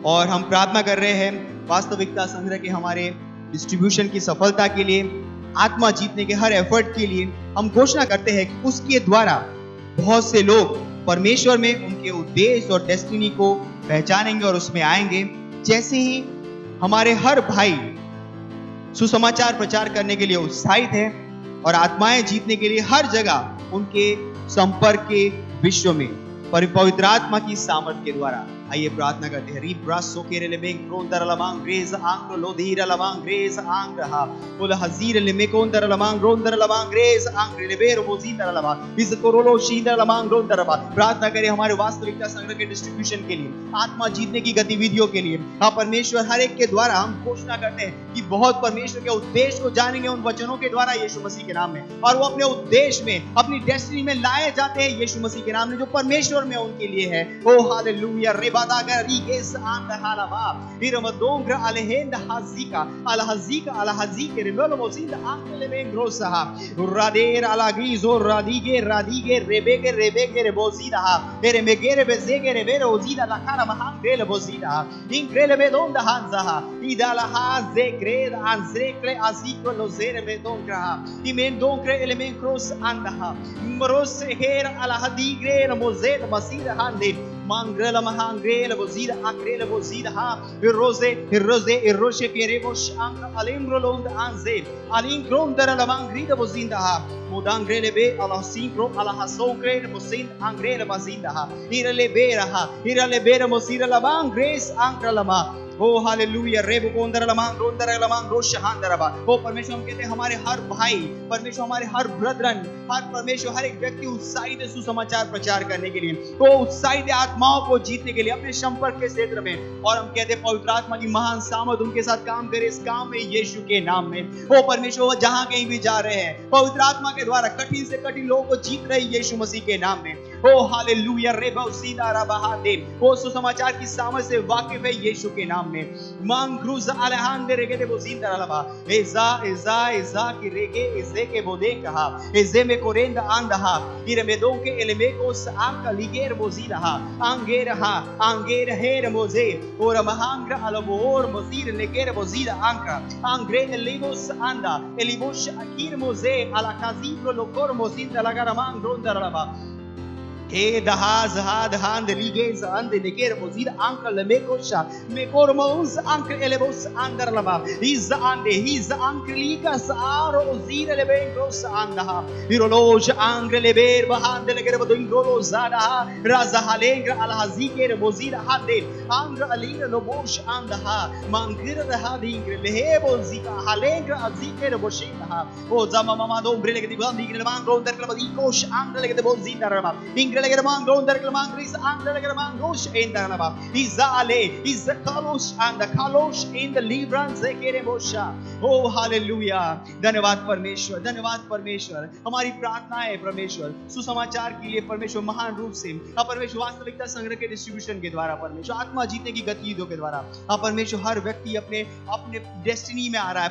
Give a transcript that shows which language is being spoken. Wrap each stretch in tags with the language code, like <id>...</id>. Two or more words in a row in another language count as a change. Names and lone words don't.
<hi>और हम प्रार्थना कर रहे हैं वास्तविकता संग्रह के हमारे डिस्ट्रीब्यूशन की सफलता के लिए, आत्मा जीतने के हर एफर्ट के लिए हम घोषणा करते हैं कि उसके द्वारा बहुत से लोग परमेश्वर में उनके उद्देश्य और डेस्टिनी को पहचानेंगे और उसमें आएंगे। जैसे ही हमारे हर भाई सुसमाचार प्रचार करने के लिए उत्साहित है और आत्माएं जीतने के लिए हर जगह उनके संपर्क के विश्व में पवित्र आत्मा की सामर्थ के द्वारा, आइए प्रार्थना करते हैं। रिब्रासो के रेलेमेंग क्रोंदर लमांग रेज आंग लोधीर लमांग रेज आंग रहा बोला हजीर लेमेकोंदर लमांग रोंदर लमांग रेज आंग रेलेबेर मोजीदर लमांग इस कोरोलो शीदर लमांग रोंदर लमांग। प्रार्थना करें हमारे वास्तविकता संग्रह के डिस्ट्रीब्यूशन के लिए, आत्मा जीतने की गतिविधियों के लिए। हाँ परमेश्वर, हर एक के द्वारा हम घोषणा करते हैं कि बहुत परमेश्वर के उद्देश्य को जानेंगे उन वचनों के द्वारा यीशु मसीह के नाम में, और वो अपने उद्देश्य में, अपनी डेस्टिनी में लाए जाते हैं यीशु मसीह के नाम में, जो परमेश्वर में उनके लिए है। ओ हालेलुया। Badaga riges and halava iramodongra alehend hazika alhazike remelo mozinda angle mengrosa rader alagrizo radige rebege rebozida eremegere bezege rebero ozida la cara mahangre bozida increle medonda hanza idala haze gred anzrekle aziko lozere medongra imendongra element cross andaha mros her alhadigre mozed masida hande mangrela mahangrela bozida akrela bozida ha rose keremos anka alimro lond anze alinkron dara mangrida bozinda ha mudangrele be ala sinkro ala hasokre bozind angrela bozinda ha irale bera mosira la mangres ankra lama। ओ हालेलुया। रेबो कोंदर लमांग रोंदर लमांग रोशहांदरबा। ओ परमेश्वर, हम कहते हैं हमारे हर भाई, परमेश्वर हमारे हर ब्रदरन, हर परमेश्वर हर एक व्यक्ति उत्साहित है सुसमाचार प्रचार करने के लिए, तो उत्साहित है आत्माओं को जीतने के लिए अपने संपर्क के क्षेत्र में। और हम कहते हैं पवित्र आत्मा की महान सामर्थ उनके साथ काम करे इस काम में यीशु के नाम में। ओ परमेश्वर, वो जहां कहीं भी जा रहे हैं पवित्र आत्मा के द्वारा कठिन से कठिन लोगों को जीत रहे यीशु मसीह के नाम में। ओ हालेलुया। रेबो सीधा रबाहादे, वो सुसमाचार की सामर्थ से वाकिफ है यीशु के नाम में। मांग्रुज अलहांदे रेगे बोजिंदा लबा एजा की रेगे एजे के बोदे कहा एजे में कोरेंदा आंदहा इरमेदों के एलेमेकोस आंका लिगेर बोजिदा आंगेर हेर मोजे और महांग्र अलबोर मोजीर लेगेर बोजिदा आंका आंग्रे एलिबोस आंदा एलिबोश अकीर मोजे अलकाजीरो लोकोर मोजिंदा लगा मांग्रोंदा लबा ए दहाज हाद हांद लिगेज अंद नेकेर मोजीद अंकल मेकोशा मेकोर मोस अंकल एलेबोस अंदर लबा इज अंडे हिज अंकल लीकास आरो ओजीर लेबेंग्रोस अंदहा हिरोलोज अंकल लेबेर बहांद लेकर बदुंगोलो जादा राजा हालेंग्र अलहजीकेर मोजीद हादे अंग्र अलीर लोबोश अंदहा मांगिर दहादिंग्र लेहेबोजिका हालेंग्र अजीकेर बोशिंदहा ओ जमा मामा दो ब्रेले के दिबांदी के मांग्रो अंदर के बदीकोश अंकल लेके बोजीद रबा Indrelegramang Rondergramang Gris Andrelegramang Rosh Endanaba Izale Izakalosh and the Kalosh in the Libran Zekerebosha. Oh hallelujah. धन्यवाद परमेश्वर, धन्यवाद परमेश्वर। हमारी प्रार्थना है परमेश्वर सुसमाचार के लिए परमेश्वर महान रूप से परमेश्वर वास्तविकता संग्रह के डिस्ट्रीब्यूशन के द्वारा परमेश्वर आत्मा जीतने की गतिविधियों के द्वारा परमेश्वर हर व्यक्ति अपने अपने डेस्टिनी में आ रहा है</hi>